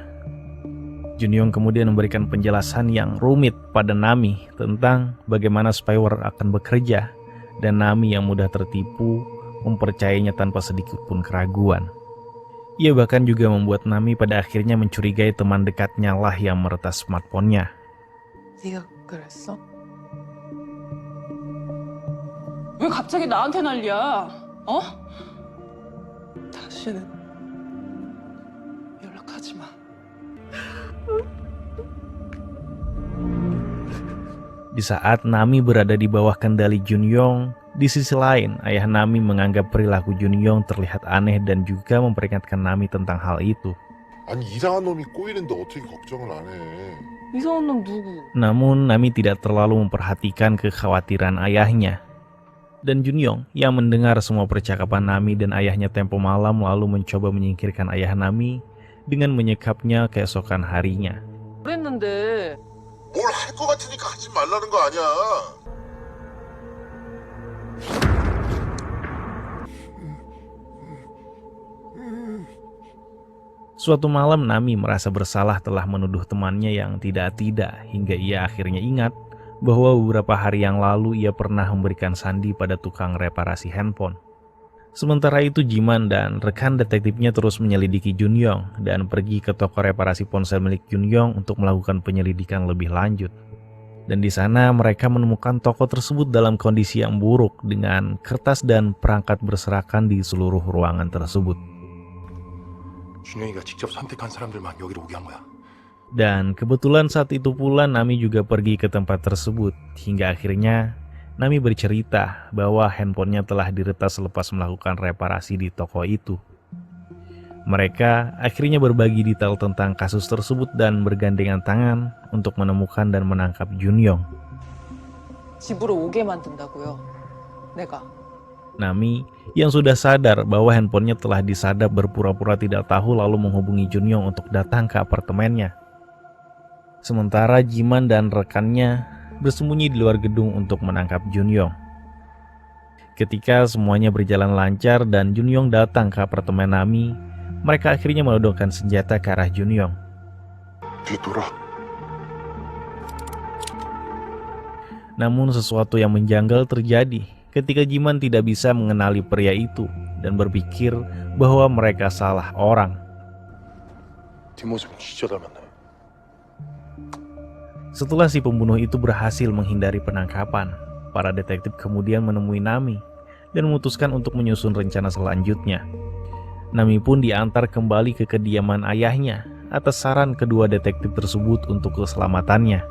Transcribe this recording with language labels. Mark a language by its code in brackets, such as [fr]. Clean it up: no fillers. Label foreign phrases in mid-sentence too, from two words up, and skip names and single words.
[id] Junyong kemudian memberikan penjelasan yang rumit pada Nami tentang bagaimana spyware akan bekerja, dan Nami yang mudah tertipu mempercayainya tanpa sedikit pun keraguan. Ia bahkan juga membuat Nami pada akhirnya mencurigai teman dekatnya lah yang meretas smartphone-nya. [ko] 네가 그랬어? 왜 갑자기 나한테 난리야? 어? 다시는 연락하지 마. [id] Di saat Nami berada di bawah kendali Junyong, di sisi lain ayah Nami menganggap perilaku Junyong terlihat aneh dan juga memperingatkan Nami tentang hal itu. [ko] 아니 이상한 놈이 꼬이는데 어떻게 걱정을 안 해? 이상한 놈 누구? [id] Namun Nami tidak terlalu memperhatikan kekhawatiran ayahnya. Dan Junyong yang mendengar semua percakapan Nami dan ayahnya tempo malam lalu mencoba menyingkirkan ayah Nami dengan menyekapnya keesokan harinya. [ko] 그랬는데 뭘 할 것 같으니까 하지 말라는 거 아니야? [id] Suatu malam Nami merasa bersalah telah menuduh temannya yang tidak-tidak hingga ia akhirnya ingat bahwa beberapa hari yang lalu ia pernah memberikan sandi pada tukang reparasi handphone. Sementara itu Jiman dan rekan detektifnya terus menyelidiki Junyong dan pergi ke toko reparasi ponsel milik Junyong untuk melakukan penyelidikan lebih lanjut. Dan di sana mereka menemukan toko tersebut dalam kondisi yang buruk dengan kertas dan perangkat berserakan di seluruh ruangan tersebut. [ko] 준영이가 직접 선택한 사람들만 여기로 오게 한 거야. [id] Dan kebetulan saat itu pula Nami juga pergi ke tempat tersebut hingga akhirnya Nami bercerita bahwa handphonenya telah diretas selepas melakukan reparasi di toko itu. Mereka akhirnya berbagi detail tentang kasus tersebut dan bergandengan tangan untuk menemukan dan menangkap Junyong. [ko] 집으로 오게 만든다고요. 내가. [id] Nami yang sudah sadar bahwa handphonenya telah disadap berpura-pura tidak tahu lalu menghubungi Junyong untuk datang ke apartemennya. Sementara Jiman dan rekannya bersembunyi di luar gedung untuk menangkap Junyong. Ketika semuanya berjalan lancar dan Junyong datang ke apartemen Nami, mereka akhirnya menodongkan senjata ke arah Junyong. [ko] 뒤 돌아. [id] Namun sesuatu yang menjanggal terjadi ketika Jiman tidak bisa mengenali pria itu dan berpikir bahwa mereka salah orang. [ko] 뒷모습은 진짜 닮았네. [id] Setelah si pembunuh itu berhasil menghindari penangkapan, para detektif kemudian menemui Nami dan memutuskan untuk menyusun rencana selanjutnya. Nami pun diantar kembali ke kediaman ayahnya atas saran kedua detektif tersebut untuk keselamatannya.